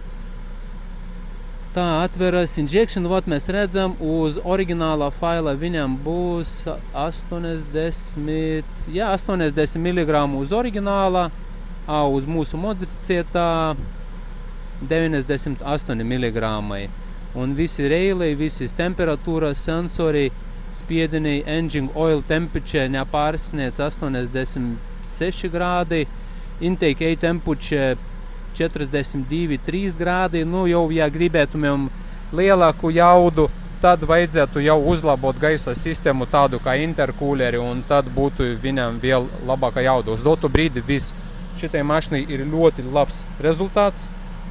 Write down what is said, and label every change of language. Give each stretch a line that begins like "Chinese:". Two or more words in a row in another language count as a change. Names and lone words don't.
Latvian: Tā, atveras injection, vot mēs redzam, uz oriģināla faila viņam būs 80 mg uz oriģināla, uz mūsu modificētā 98 mg. Un visi reilai, visas temperatūras, sensori, spiediniai,
English: engine oil temperature
Latvian: nepārsniec 86 grādi,
English: intake air temperature 42,3 grādi.
Latvian: Nu, jau, ja gribētumiem lielāku jaudu, tad vajadzētu jau uzlabot gaisa sistēmu tādu kā interkūleri, un tad būtu viņam vēl labāka jauda. Uz dotu brīdi viss šitai mašinai ir ļoti labs rezultāts.